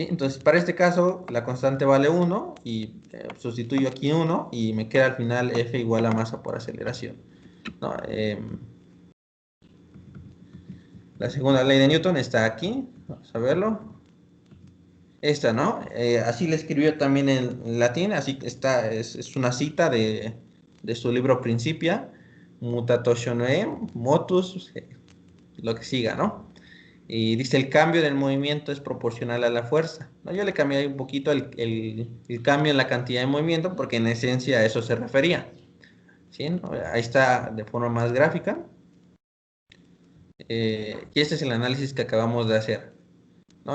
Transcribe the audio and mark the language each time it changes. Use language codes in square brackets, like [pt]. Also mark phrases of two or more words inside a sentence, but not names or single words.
[es] Entonces, para este caso, la constante vale 1 y sustituyo aquí 1 y me queda al final F igual a masa por aceleración, ¿no? La segunda ley de Newton está aquí, vamos a verlo. Esta, ¿no? Así le escribió también en latín, así que está, es una cita de su libro Principia, [la] mutationem motus, [es] lo que siga, ¿no? Y dice, el cambio del movimiento es proporcional a la fuerza, ¿no? Yo le cambié un poquito el cambio en la cantidad de movimiento, porque en esencia a eso se refería, ¿sí? ¿No? Ahí está de forma más gráfica, y este es el análisis que acabamos de hacer, ¿no?